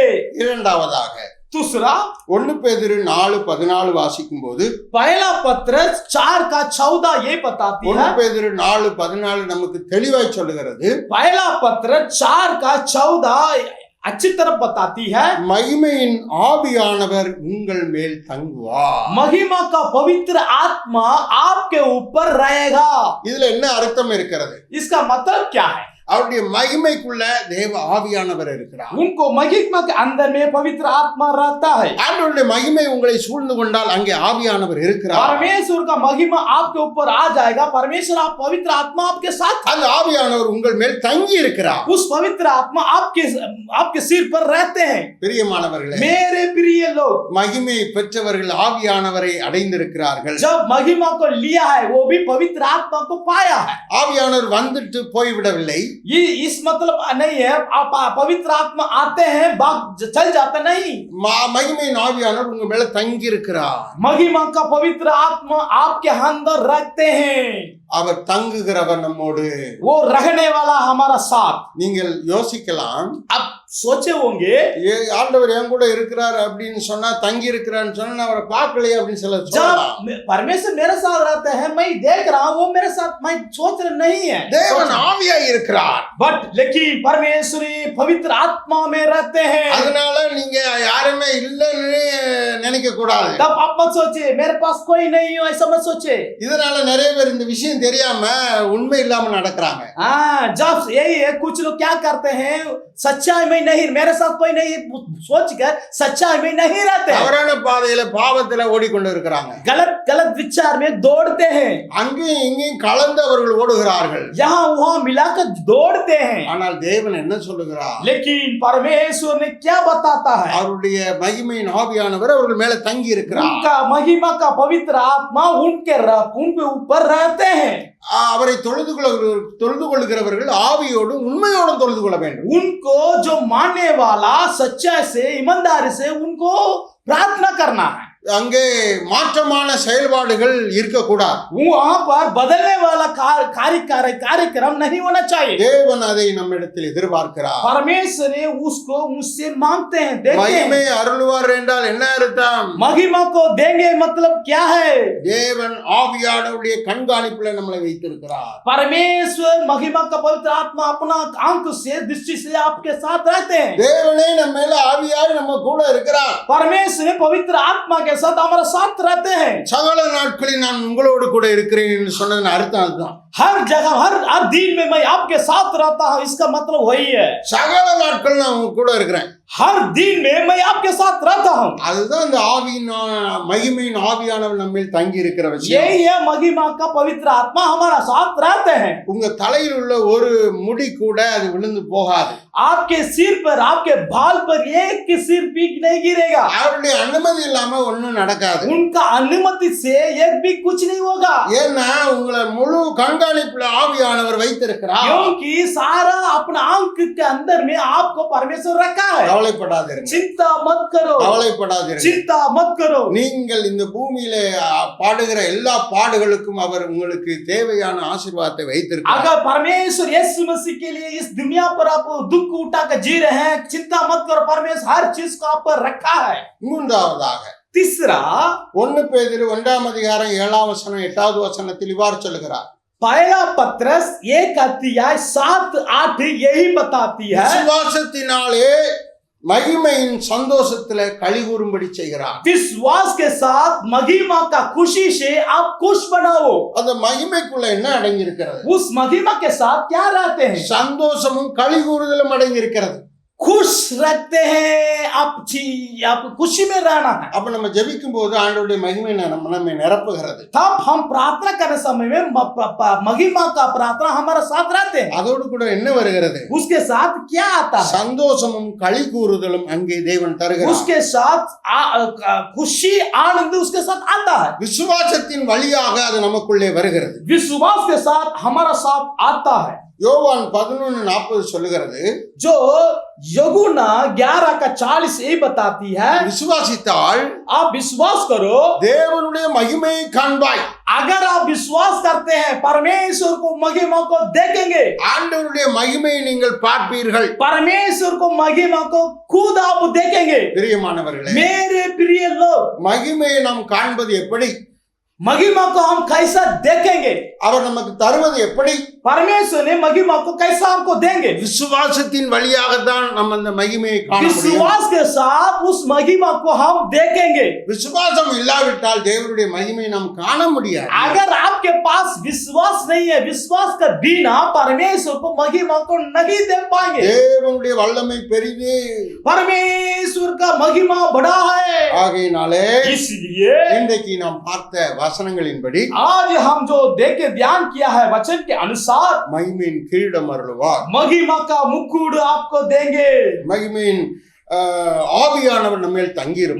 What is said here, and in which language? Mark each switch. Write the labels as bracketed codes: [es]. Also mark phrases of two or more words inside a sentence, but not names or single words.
[ta] இரண்டாவதாக [hi] दूसरा [ta] 1 பேதுரு 4:14 வாசிக்கும் போது, [hi] पहला पत्रस 4:14 ये बताती 1 है. [ta] பேதுரு 4:14 நமக்கு தெளிவாய் சொல்லுகிறது, [hi] पहला पत्रस 4:14 अच्छी तरह बताती है, [ta] மகிமையின் ஆவியானவர் உங்கள் மேல் தங்குவார். [hi] महिमा का पवित्र आत्मा आपके ऊपर रहेगा. [ta] இதுல என்ன அர்த்தம் இருக்கிறது? [hi] इसका मतलब क्या है? [ta] அவருடைய மகிமைக்குள்ள தேவ ஆவியானவர் இருக்கிறார். [hi] उनको महिमा के अंदर में पवित्र आत्मा रहता है. [ta] ஆண்டவருடைய மகிமை உங்களை சூழ்ந்து கொண்டால் அங்கே ஆவியானவர் இருக்கிறார். [hi] परमेश्वर का महिमा आपके ऊपर आ जाएगा. परमेश्वर आप पवित्र आत्मा आपके साथ, [ta] அந்த ஆவியானவர் உங்கள் மேல் தங்கி இருக்கிறார். [hi] उस पवित्र आत्मा आपके सिर पर रहते हैं. [ta] பிரியமானவர்களே, [hi] मेरे प्रिय लोग, [ta] மகிமை பெற்றவர்கள் ஆவியானவரை அடைந்திருக்கிறார்கள். [hi] जब महिमा को लिया है वो भी पवित्र आत्मा को पाया है. [ta] ஆவியானவர் வந்துட்டு போய்விடவில்லை. [hi] ये इस मतलब नहीं है आप पवित्र आत्मा आते हैं भाग चल जाता नहीं. [ta] மகிமையின் ஆவியானவர் உங்க மேல தங்கி இருக்கிறார். [hi] महिमा का पवित्र आत्मा आपके अंदर रखते हैं. [ta] அவர் தங்குகிறவர் நம்மோடு. [hi] वो रहने वाला हमारा साथ. [ta] நீங்கள் யோசிக்கலாம், [hi] अब सोचे होंगे [ta] ஆண்டவர் என் கூட இருக்கிறார் அப்படின்னு சொன்னா, தங்கி இருக்கிறான்னு சொன்னா நான் அவரை பார்க்கலையே அப்படின்னு சொல்லலாம். [hi] जब परमेश्वर मेरे साथ रहते हैं, मैं देख रहा हूँ, वो मेरे साथ, मैं सोच रहा नहीं है. [ta] தேவன் ஆவியாய் இருக்கிறார். [hi] बट लेकिन परमेश्वर पवित्र आत्मा में रहते हैं. [ta] அதனால நீங்க யாருமே இல்லைன்னு நினைக்க கூடாது. [hi] तब आप मत सोचिए मेरे पास कोई नहीं हो, ऐसा मत सोचिए. [ta] இதனால நிறைய பேர் இந்த விஷயம் தெரியாம உண்மை இல்லாம நடக்கிறாங்க. [hi] हाँ, जब यही है कुछ लोग क्या करते हैं, सच्चाई में नहीं, मेरे साथ कोई नहीं सोचकर सच्चाई में नहीं रहते हैं. [ta] தவறான பாதையில பாவத்துல ஓடிக்கொண்டு இருக்கிறாங்க. [hi] गलत गलत विचार में दौड़ते हैं, [ta] அங்கேயும் இங்கேயும் கலந்து அவர்கள் ஓடுகிறார்கள். [hi] यहाँ वहाँ मिलाकर दौड़ते हैं. [ta] ஆனால் தேவன் என்ன சொல்லுகிறார்? [hi] लेकिन परमेश्वर ने क्या बताता है? [ta] அவருடைய மகிமையின் ஆவியானவர் அவர்கள் மேல தங்கி இருக்கிறார். [hi] उनका महिमा का पवित्र आत्मा उनके ऊपर रहते हैं. [ta] அவரை தொழுது கொள்கிறவர்கள் ஆவியோடும் உண்மையோடும் தொழுது கொள்ள வேண்டும். [hi] उनको जो मानने वाला सच्चाई से ईमानदारी से उनको प्रार्थना करना है. [ta] அங்கே மாற்றமான செயல்பாடுகள் இருக்கக்கூடாது. [hi] वहां पर बदलने वाला कार्यक्रम नहीं होना चाहिए. [ta] தேவன் அதை நம்மிடத்தில் எதிர்பார்க்கிறார். [hi] परमेश्वर ने उसको मुझसे मांगते हैं, देखते [ta] மகிமை [hi] हैं. [ta] அருள்வார் என்றால் என்ன அர்த்தம்? [hi] महिमा को देंगे मतलब क्या है? [ta] தேவன் ஆவியானவருடைய கண்காணிப்புல நம்மளை வைத்திருக்கிறார். [hi] परमेश्वर महिमा का पवित्र आत्मा अपना आंख से दृष्टि से आपके साथ रहते हैं. [ta] தேவனே நம்ம மேல ஆவியாய் நம்ம கூட இருக்கிறார். [hi] परमेश्वर ने पवित्र आत्मा के साथ हमारे साथ रहते हैं. [ta] சகல நாட்களில் நான் உங்களோடு கூட இருக்கிறேன் என்று சொன்னதன் அர்த்தம் அதுதான். [hi] हर जगह हर दिन में मैं आपके साथ रहता हूं, इसका मतलब वही है. [ta] சகல நாட்கள் நான் உங்க கூட இருக்கிறேன். [hi] हर दिन में मैं आपके साथ रहता हूं. [ta] அதுதான் இந்த ஆவியின் மகிமையின் ஆவியானவர் நம்மில் தங்கி இருக்கிற விஷயம். [hi] यही है महिमा का पवित्र आत्मा हमारा साथ रहते हैं. [ta] உங்க தலையில் உள்ள ஒரு முடி கூட அது விழுந்து போகாது. [hi] आपके सिर पर, आपके बाल पर एक सिर पीक नहीं गिरेगा. [ta] அவருடைய அனுமதி இல்லாம ஒண்ணும் நடக்காது. [hi] उनका अनुमति से एक भी कुछ नहीं होगा. [ta] ஏன்னா உங்களை முழு கண்காணிப்புல ஆவியானவர் வைத்திருக்கிறார். [hi] क्योंकि सारा अपना आंख के अंदर में आपको परमेश्वर रखा है. [ta] கவலைப்படாதீர்கள். [hi] चिंता मत करो, [ta] கவலைப்படாதீர்கள். [hi] चिंता मत करो. [ta] நீங்கள் இந்த பூமியிலே பாடுகிற எல்லா பாடுகளுக்கும் அவர் உங்களுக்கு தேவையான ஆசீர்வாதத்தை வைத்திருக்கிறார். [hi] अगर परमेश्वर यीशु मसीह के लिए इस दुनिया पर आप दुख उठाकर जी रहे हैं, चिंता मत करो, परमेश्वर हर चीज को आप पर रखा है. [ta] மூன்றாவதாக [hi] तीसरा, [ta] 1 பேதுரு 1 அதிகாரம் 7 வசனம் 8வது வசனத்தில் இவ்வாறு சொல்கிறார். [hi] पहला पत्रस 1:7-8 यही बताती है. [ta] விசுவாசத்தினாலே மகிமையின் சந்தோஷத்துல களிகூரும்படி செய்கிறார். [hi] विश्वास के साथ महिमा का खुशी से आप खुश बनाओ. [ta] அந்த மகிமைக்குள்ள என்ன அடங்கி இருக்கிறது? [hi] उस महिमा के साथ क्या रहते हैं? [ta] சந்தோஷமும் களிகூறுதலும் அடங்கி இருக்கிறது. [hi] खुश रखते हैं आप खुशी में रहना है. [ta] அப்ப நம்ம ஜெபிக்கும் போது ஆண்டவருடைய மகிமை நம்மை நிரப்புகிறது. [hi] तब हम प्रार्थना करने समय में महिमा का प्रार्थना हमारे साथ रहते हैं. [ta] அதோடு கூட என்ன வருகிறது? [hi] उसके साथ क्या आता है? [ta] சந்தோஷமும் களிகூறுதலும் அங்கே தேவன் தருகிறார். [hi] उसके साथ खुशी आनंद उसके साथ आता है. [ta] விசுவாசத்தின் வழியாக அது நமக்குள்ளே வருகிறது. [hi] विश्वास के साथ हमारा साथ आता है. [ta] யோவான் 11:40 சொல்லுகிறது, [hi] जो यूहन्ना 11:40 यही बताती है. [ta] விசுவாசித்தால் [hi] आप विश्वास करो, [ta] தேவனுடைய மகிமையை காண்பாய். [hi] अगर आप विश्वास करते हैं परमेश्वर को महिमा को देखेंगे. [ta] ஆண்டவருடைய மகிமையை நீங்கள் பார்ப்பீர்கள். [hi] परमेश्वर को महिमा को खुद आप देखेंगे. [ta] பிரியமானவர்களே, [hi] मेरे प्रिय लोग, [ta] மகிமையை நாம் காண்பது எப்படி? [hi] महिमा को हम कैसा देखेंगे? [ta] அவர் நமக்கு தருவது எப்படி? [hi] परमेश्वर ने महिमा को कैसा हमको देंगे? [ta] விசுவாசத்தின் வழியாக தான் நம்ம அந்த மகிமையை காண முடியும். [hi] विश्वास के साथ उस महिमा को हम देखेंगे. [ta] விசுவாசம் இல்லாவிட்டால் தேவனுடைய மகிமையை நாம் காண முடியாது. [hi] अगर आपके पास विश्वास नहीं है, विश्वास के बिना परमेश्वर को महिमा को नहीं देख पाएंगे. [ta] தேவனுடைய வல்லமை பெரிது. [hi] परमेश्वर का महिमा बड़ा है. [ta] ஆகையினாலே [hi] इसलिए [ta] இன்றைக்கு நாம் பார்த்த வசனங்களின்படி [hi] आज हम जो देखे ध्यान किया है वचन के अनुसार, [ta] மகிமையின் கிரீடம் அருளுவார். [hi] महिमा का मुकुट आपको देंगे. [ta] மகிமையின் ஆவியானவர் நம்ம மேல் தங்கி இருப்பார்.